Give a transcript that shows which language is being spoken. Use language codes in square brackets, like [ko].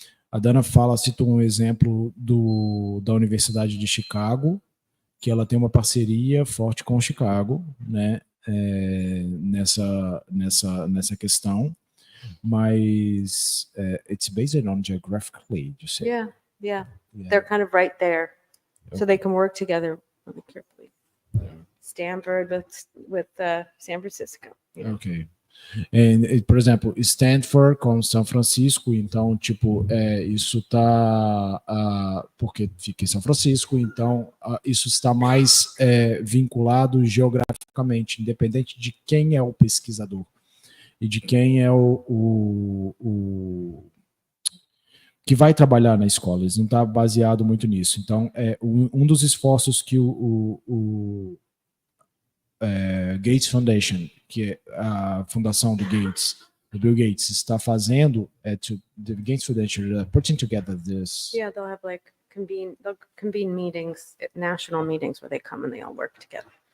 [pt] A Dana citou um exemplo da Universidade de Chicago, que ela tem uma parceria forte com Chicago, né, nessa questão, mas [en] it's based on geographically, you say? Yeah. Yeah. They're kind of right there. So they can work together really carefully. Stanford with San Francisco. You know? Ok. [pt] Por exemplo, Stanford com São Francisco, então, tipo, isso tá, porque fica em São Francisco, então isso está mais vinculado geograficamente, independente de quem é o pesquisador e de quem é o que vai trabalhar na escola. Eles não está baseado muito nisso. Então, um dos esforços que o Gates Foundation, que é a fundação do Bill Gates, está fazendo [en] the Gates Foundation putting together this. Yeah, they'll convene meetings, national meetings where they come and they all work together.